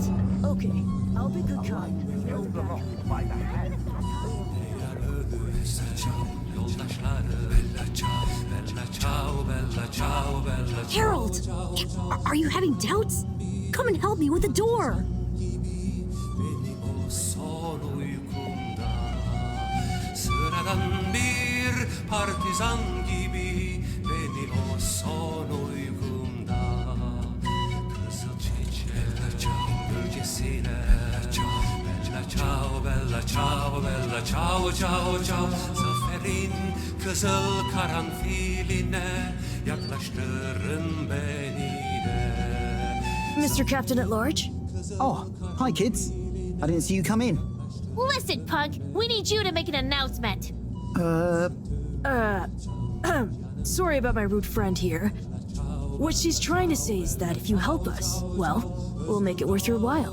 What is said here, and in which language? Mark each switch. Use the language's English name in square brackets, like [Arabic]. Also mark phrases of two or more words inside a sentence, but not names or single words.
[English] Okay, I'll be good cop. Harold! Are you having doubts? Come and help me with the door! [Turkish] sıradan bir partizan gibi beni o son uykumda kızıl çiçek bölgesine [Italian] bella ciao bella ciao bella ciao ciao [Turkish] ciao zaferin kızıl karanfiline yaklaştırın beni de. [English] Mr. Captain at Large? Oh, hi kids. I didn't see you come in. Listen, Pug, we need you to make an announcement. Sorry about my rude friend here. What she's trying to say is that if you help us, well, we'll make it worth your while.